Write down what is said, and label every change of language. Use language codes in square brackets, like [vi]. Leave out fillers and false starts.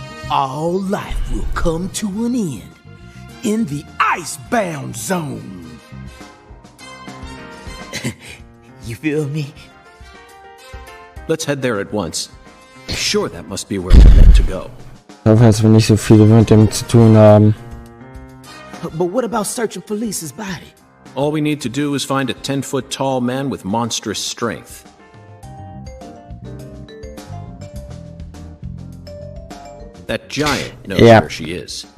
[en] All life will come to an end in the icebound zone. You feel me? Let's head there at once. I'm sure that must be where we're meant to go. [de] Ich hoffe, dass wir nicht so viel mit dem zu tun haben. [en] But what about searching for Lisa's body? All we need to do is find a 10-foot tall man with monstrous strength. That giant knows where she is.